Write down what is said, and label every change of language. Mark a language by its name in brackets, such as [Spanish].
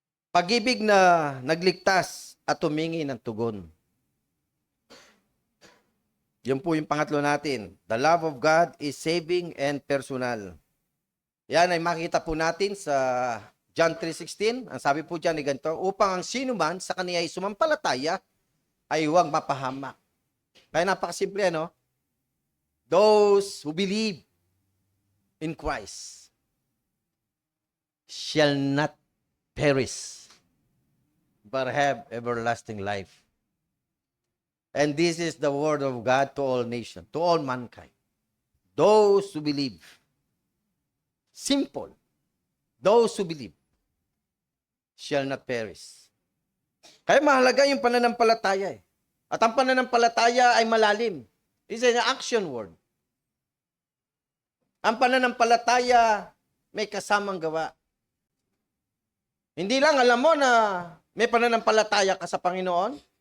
[Filipino] Pag-ibig na nagligtas at humingi ng tugon. Yan po yung pangatlo natin. [English] The love of God is saving and personal. [Filipino] Yan ay makita po natin sa John 3:16. Ang sabi po dyan ay ganito, upang ang sino man sa kaniya ay sumampalataya ay huwag mapahamak. Kaya napakasimple, no? [English] Those who believe in Christ shall not perish, but have everlasting life. And this is the word of God to all nations, to all mankind. Those who believe. Simple. Those who believe shall not perish. [Filipino] Kaya mahalaga yung pananampalataya eh. At ang pananampalataya ay malalim. [English] It's an action word. [Filipino] Ang pananampalataya may kasamang gawa. Hindi lang alam mo na may pananampalataya ka sa Panginoon.